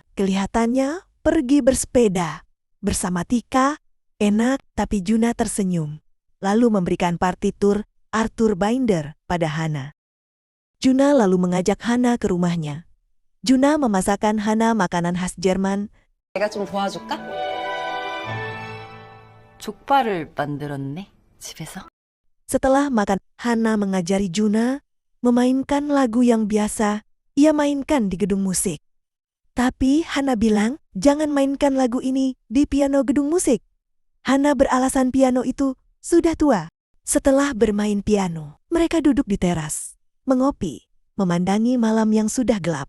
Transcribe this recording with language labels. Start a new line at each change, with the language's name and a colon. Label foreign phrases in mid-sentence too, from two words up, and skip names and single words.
Indonesian: Kelihatannya pergi bersepeda. Bersama Tika, enak, tapi Juna tersenyum. Lalu memberikan partitur Arthur Binder pada Hana. Juna lalu mengajak Hana ke rumahnya. Juna memasakkan Hana makanan khas Jerman.
Korean: 내가 좀 도와줄까? 족발을 만들었네, 집에서.
Indonesian: Setelah makan, Hana mengajari Juna memainkan lagu yang biasa ia mainkan di gedung musik. Tapi Hana bilang, jangan mainkan lagu ini di piano gedung musik. Hana beralasan piano itu sudah tua. Setelah bermain piano, mereka duduk di teras, mengopi, memandangi malam yang sudah gelap.